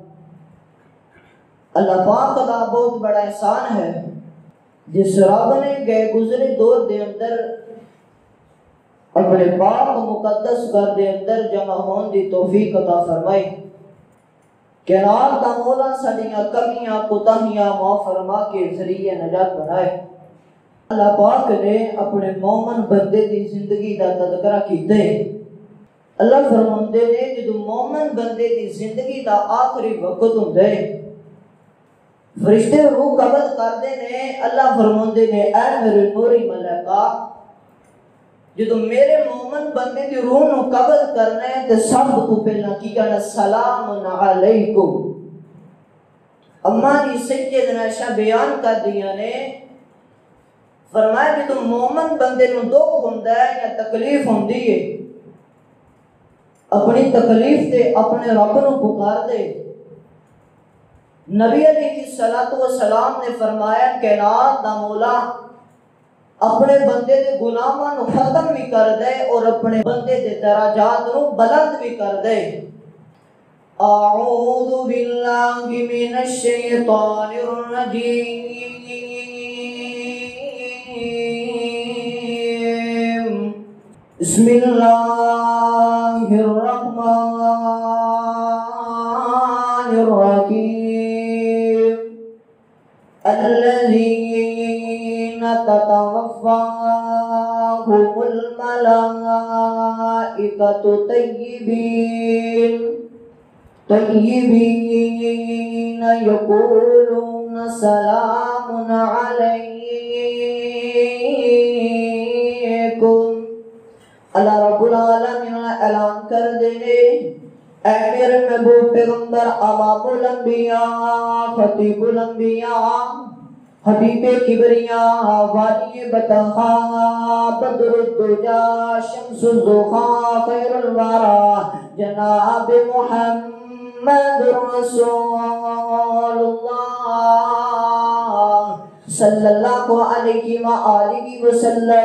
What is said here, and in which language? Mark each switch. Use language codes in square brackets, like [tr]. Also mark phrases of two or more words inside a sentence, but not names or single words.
[pa] اللہ پاک دا بہت بڑا احسان ہے جس رب نے گئے گزرے دور دے اندر اپنے پاک مقدس گھر دے اندر جمع ہون دی توفیق عطا فرمائی، کائنات دا مولا ساڈیاں کمیاں کوتاہیاں معاف فرما کے ذریعہ نجات بنائے۔ اللہ پاک نے اپنے مومن بندے دی زندگی دا تذکرہ کیتے، اللہ فرماندے نے جدوں مومن بندے دی زندگی دا آخری وقت ہوندا ہے، فرشتے روح قبض کردے نے، اللہ فرماندے نے اے میرے نوری ملائکہ جدوں میرے مومن بندے دی روح نو قبض کرنا ہے تے سب تو پہلا کی کہنا [ar] سلام علیکم۔ [pa] اما جی سیدنا عائشہ بیان کر دیا نے، فرمایا جدوں مومن بندے نو دکھ ہوندا ہے یا تکلیف ہوندی ہے، اپنی تکلیف تے اپنے رب نو پکار دے، نبی [ar] علیہ الصلوۃ والسلام [pa] نے فرمایا کائنات دا مولا اپنے بندے دے گناہاں نو ختم بھی کر دے اور اپنے بندے دے درجات نو بلند بھی کر دے۔ [ar] اعوذ باللہ من الشیطان الرجیم، بسم اللہ الرحمن الرحیم، الملائكة طيبين يقولون سلام عليكم. اللہ رب العالمین [pa] نے اعلان کر دے اے میرے محبوب پیغمبر [ar] امام الانبیاء خطیب الانبیاء حبیب کبریاء والی بطحا بدر الدجا شمس الضحا خیر الورا [pa] جناب محمد رسول اللہ [ar] صلی اللہ علیہ وآلہ وسلم.